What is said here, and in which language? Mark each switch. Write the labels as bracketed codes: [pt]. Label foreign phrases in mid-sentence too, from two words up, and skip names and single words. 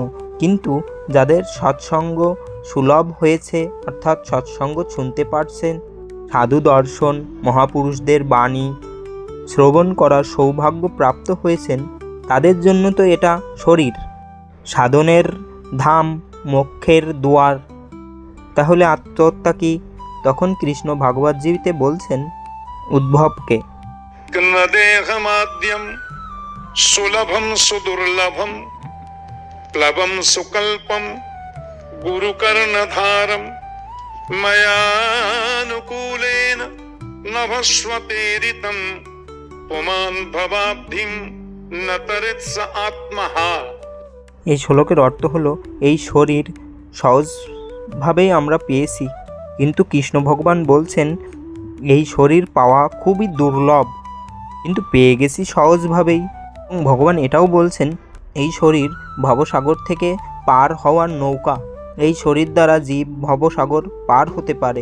[bn] কিন্তু যাদের সৎসঙ্গ সুলভ হয়েছে, অর্থাৎ সৎসঙ্গ শুনতে পারছেন, সাধু দর্শন মহাপুরুষদের বাণী শ্রবণ করার সৌভাগ্য প্রাপ্ত হয়েছেন, তাদের জন্য তো এটা শরীর, সাধনের ধাম, মোক্ষের দুয়ার। তাহলে আত্মহত্যা কি? তখন কৃষ্ণ ভাগবতজীতে বলছেন উদ্ধবকে, [sa] देहमाद्यम सुलभम सुदुर्लभम प्लवम सुकल्पम गुरुकर्णधारम मयानुकूलेन नभस्वतेरितम पुमान भवाब्धिम न तरित्स आत्महा। [bn] এই শ্লোকের অর্থ হলো, এই শরীর সহজভাবেই আমরা পেয়েছি, কিন্তু কৃষ্ণ ভগবান বলছেন এই শরীর পাওয়া খুবই দুর্লভ, কিন্তু পেয়ে গেছি সহজভাবেই। এবং ভগবান এটাও বলছেন এই শরীর ভবসাগর থেকে পার হওয়ার নৌকা, এই শরীর দ্বারা জীব ভবসাগর পার হতে পারে।